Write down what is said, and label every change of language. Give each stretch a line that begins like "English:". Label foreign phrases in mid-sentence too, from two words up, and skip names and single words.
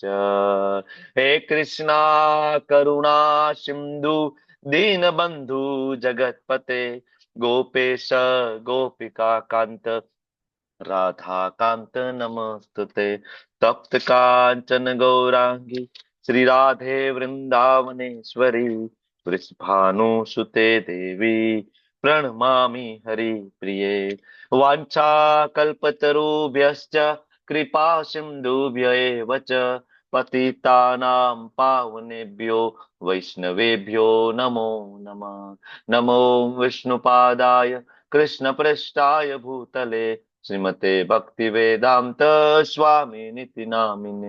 Sanskrit: हे कृष्णा करुणा सिंधु दीनबंधु जगतपते गोपेश गोपिका कांत राधाकांत नमस्तुते. तप्त कांचन गौरांगी श्री राधे वृंदावनेश्वरी वृषभानुसुते देवी પ્रणमामि हरिप्रिये. वाञ्छा कल्पतरुभ्यश्च कृपा सिन्धुभ्य एव च पतितानां पावनेभ्यो वैष्णवेभ्यो नमो नमः. नमो विष्णुपादाय कृष्णप्रेष्ठाय भूतले श्रीमते भक्तिवेदान्त स्वामिनिति नामिने.